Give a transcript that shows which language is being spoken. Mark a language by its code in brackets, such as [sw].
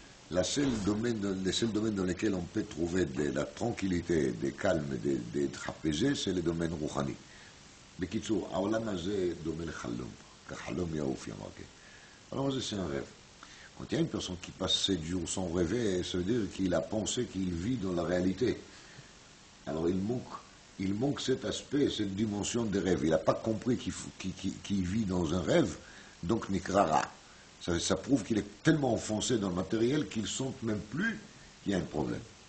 [fr] Le seul domaine dans lequel on peut trouver de la tranquillité, des calmes, d'être apaisé, c'est le domaine rouhani. [he] בקיצור, העולם הזה דומה לחלום, כחלום יעוף ימרקה. [fr] Alors c'est un rêve. Quand il y a une personne qui passe 7 jours sans rêver, ça veut dire qu'il a pensé qu'il vit dans la réalité. Alors il manque cet aspect, cette dimension de rêve. Il n'a pas compris qu'il vit dans un rêve, donc nikrara. Ça prouve qu'il est tellement enfoncé dans le matériel qu'il ne sent même plus qu'il y a un problème.